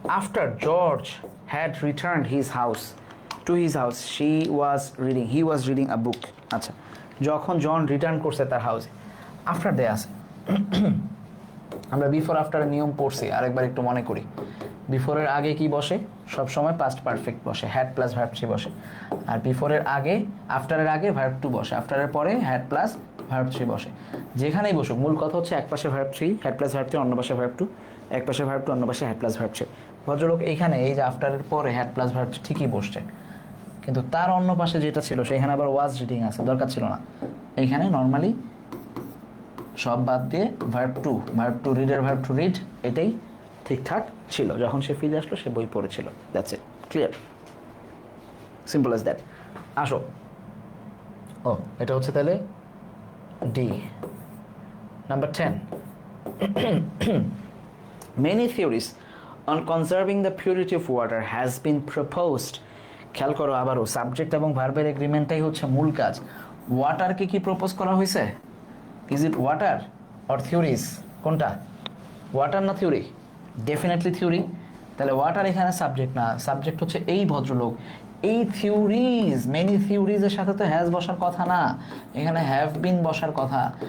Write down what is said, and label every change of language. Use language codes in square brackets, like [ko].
[en] After George had returned to his house, he was reading a book. [bn] আচ্ছা, যখন জন return করছে তার হাউসে, আফটার দে আছে। আমরা বিফোর আফটারের নিয়ম পড়ছি, আরেকবার একটু মনে করি। বিফোরের আগে কি বসে? সব সময় পাস্ট পারফেক্ট বসে, হ্যাড প্লাস ভার্ব থ্রি বসে। আর বিফোরের আগে, আফটারের আগে ভার্ব টু বসে, আফটারের পরে হ্যাড প্লাস ভার্ব থ্রি বসে। যেখানেই বসুক, মূল কথা হচ্ছে এক পাশে verb three, had plus verb three, অন্য পাশে ভার্ব টু, এক পাশে ভার্ব টু, অন্য পাশে হ্যাড প্লাস ভার্ব থ্রি। ভদ্রলোক এইখানে এই যে আফটারের পরে হ্যাড প্লাস ভার্ব ঠিকই বসছে, কিন্তু তার অন্য পাশে যেটা ছিল সেখানে আবার ওয়াজ রিডিং আছে, দরকার ছিল না। এইখানে নর্মালি সব বাদ দিয়ে verb two রিডের verb to read, এটাই ঠিকঠাক ছিল। যখন সে ফিরে আসলো সে বই পড়েছিল, [en] That's it. Clear? Simple as that. [bn] আসো, ও এটা হচ্ছে তাহলে D. Number 10. [en] Many theories on conserving the purity of water has been proposed. [bn] খেয়াল করো আবারও, সাবজেক্ট এবং ভার্বের এগ্রিমেন্টটাই হচ্ছে মূল কাজ। ওয়াটারকে কি প্রপোজ করা হয়েছে? [en] Is it water or theories? [bn] কোনটা, ওয়াটার না থিওরি? Definitely theory. তাহলে ওয়াটার এখানে সাবজেক্ট না, সাবজেক্ট হচ্ছে এই ভদ্রলোক। এই থিওরিজ, মেনি থিওরিজের সাথে তো হ্যাজ বসার কথা না, এখানে হ্যাভ বিন বসার কথা।